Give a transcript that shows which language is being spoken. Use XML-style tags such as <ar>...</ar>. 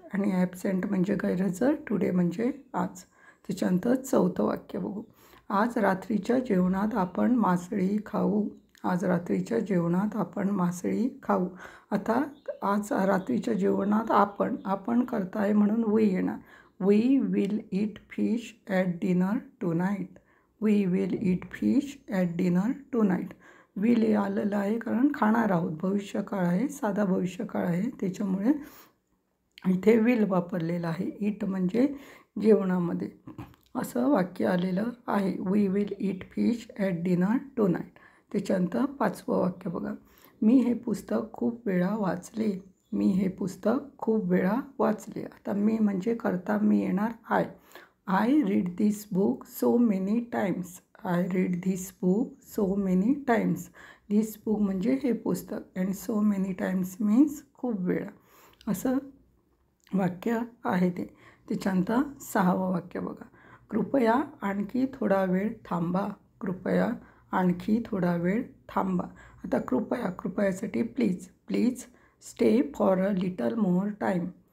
<mr>आणि ॲबसेंट म्हणजे गैरहजर, टुडे म्हणजे आज. त्याच्यानंतर चौथं वाक्य बघू. आज रात्रीच्या जेवणात आपण मासळी खाऊ. आज रात्रीच्या जेवणात आपण मासळी खाऊ. आता आज रात्रीच्या जेवणात आपण करताय म्हणून वी येणार.</mr> <en>We will eat fish at dinner tonight. We will eat fish at dinner tonight.</en> <mr>Will आलेलं आहे कारण खाणार आहोत, भविष्यकाळ आहे, साधा भविष्यकाळ आहे, त्याच्यामुळे इथे विल वापरलेलं आहे. ईट म्हणजे जेवणामध्ये, असं वाक्य आलेलं आहे.</mr> <en>We will eat fish at dinner tonight.</en> <mr>त्याच्यानंतर पाचवं वाक्य बघा. मी हे पुस्तक खूप वेळा वाचले. मी हे पुस्तक खूप वेळा वाचले. आता मी म्हणजे करता मी येणार</mr> <en>I read this book so many times. I read this book so many times.</en> <mr>This book म्हणजे हे पुस्तक,</mr> <en>and so many times means</en> <mr>खूप वेळा, असं वाक्य आहे ते. त्याच्यानंतर सहावं वाक्य बघा. कृपया आणखी थोडा वेळ थांबा. कृपया आणखी थोडा वेळ थांबा. आता कृपयासाठी</mr> <en>Please stay for a little more time.</en>